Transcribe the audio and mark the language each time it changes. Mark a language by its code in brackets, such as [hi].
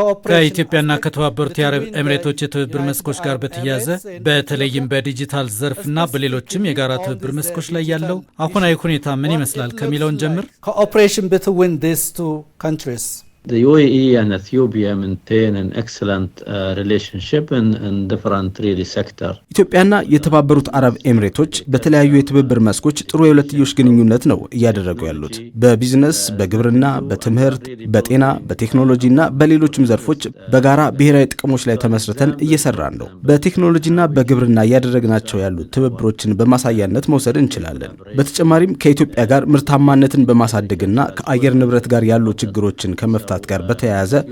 [am] ከኢትዮጵያና ከተባበሩት የአረብ ኤምሬቶች የትብብር መስኮች ጋር በተያያዘ በተለይም በዲጂታል ዘርፍና በሌሎችም የጋራ ትብብር መስኮች ላይ ያለው አሁናዊ ሁኔታ ምን ይመስላል ከሚለውን ጀምር። [en] Cooperation between these two countries. The UAE and Ethiopia maintain an excellent relationship in different really sector. [am] ኢትዮጵያና የተባበሩት አረብ ኤምሬቶች በተለያዩ የትብብር መስኮች ጥሩ የሁለትዮሽ ግንኙነት ነው እያደረጉ ያሉት። በቢዝነስ፣ በግብርና፣ በትምህርት፣ በጤና፣ በቴክኖሎጂና በሌሎችም ዘርፎች በጋራ ብሔራዊ ጥቅሞች ላይ ተመስርተን እየሰራን ነው። በቴክኖሎጂና በግብርና እያደረግናቸው ያሉት ትብብሮችን በማሳያነት መውሰድ እንችላለን። በተጨማሪም ከኢትዮጵያ ጋር ምርታማነትን በማሳደግና ከአየር ንብረት ጋር ያሉ ችግሮችን ከመፍታት ጋር በተያያዘ